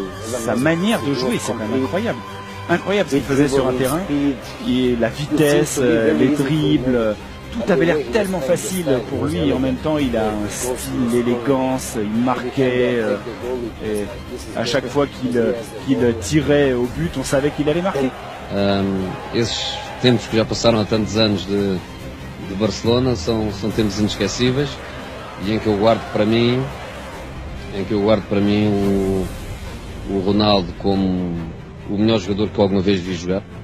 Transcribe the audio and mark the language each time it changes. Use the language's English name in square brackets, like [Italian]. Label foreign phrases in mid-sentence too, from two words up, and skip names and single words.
[French] Sa manière de jouer, c'est quand même incroyable. Incroyable ce qu'il faisait sur un terrain, et la vitesse, les dribbles, tout avait l'air tellement facile pour lui, et en même temps il a un style, l'élégance, il marquait, et à chaque fois qu'il tirait au but, on savait qu'il allait marquer. [Portuguese] Esses tempos que já passaram há tantos anos de Barcelona são tempos inesquecíveis, e em que eu guardo para mim o Ronaldo como o melhor jogador que alguma vez vi jogar.